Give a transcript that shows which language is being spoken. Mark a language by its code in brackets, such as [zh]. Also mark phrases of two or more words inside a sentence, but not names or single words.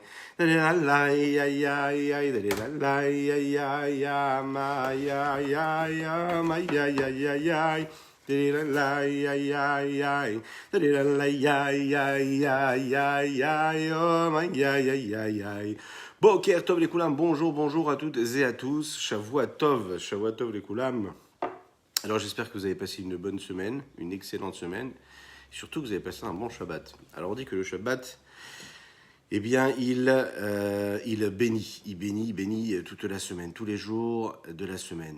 [he] Ay, ay, ay, ay, la ay, ay, ay, ay, ay, ay, ay, ay, ay, ay, ay, ay. Ay, ay, ay, ay. Ay, ay, ay, ay, ay, ay, oh, ay, ay, ay, ay, ay. בוקר טוב לכולם, [fr] bonjour, bonjour à toutes et à tous. [he] שבוע טוב לכולם. [fr] Alors j'espère que vous avez passé une bonne semaine, une excellente semaine, et surtout que vous avez passé un bon Shabbat. Alors on dit que le Shabbat, eh bien il bénit toute la semaine, tous les jours de la semaine.